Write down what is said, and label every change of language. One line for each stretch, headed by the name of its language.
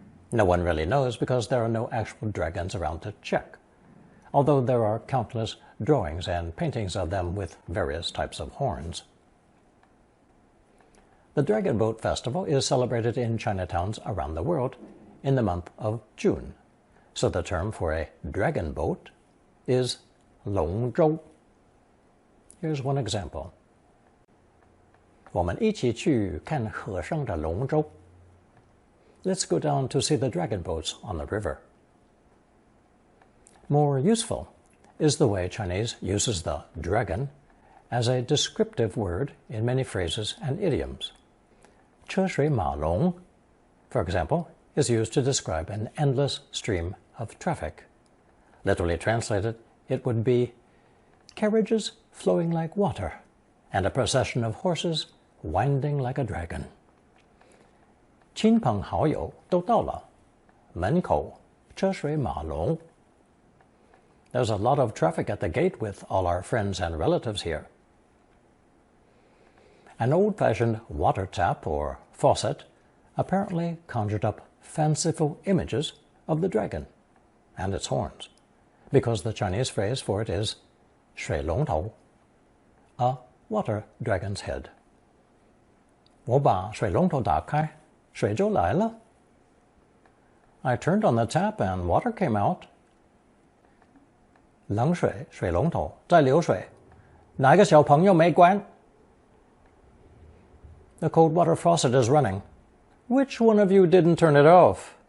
English: No one really knows because there are no actual dragons around to check, although there are countless drawings and paintings of them with various types of horns. The Dragon Boat Festival is celebrated in Chinatowns around the world in the month of June, so the term for a dragon boat is 龙舟. Here's one example.
Chinese: 我们一起去看河上的龙舟.
English: Let's go down to see the dragon boats on the river. More useful is the way Chinese uses the dragon as a descriptive word in many phrases and idioms. 车水马龙, for example, is used to describe an endless stream of traffic. Literally translated, it would be carriages flowing like water and a procession of horses winding like a dragon.
Chinese: 亲朋好友都到了，门口车水马龙.
English: There's a lot of traffic at the gate with all our friends and relatives here. An old-fashioned water tap or faucet apparently conjured up fanciful images of the dragon and its horns, because the Chinese phrase for it is 水龙头, a water dragon's head.
Chinese: 我把水龙头打开，水就来了。
English: I turned on the tap and water came out.
Chinese: 冷水，水龙头在流水，哪个小朋友没关？
English: The cold water faucet is running. Which one of you didn't turn it off?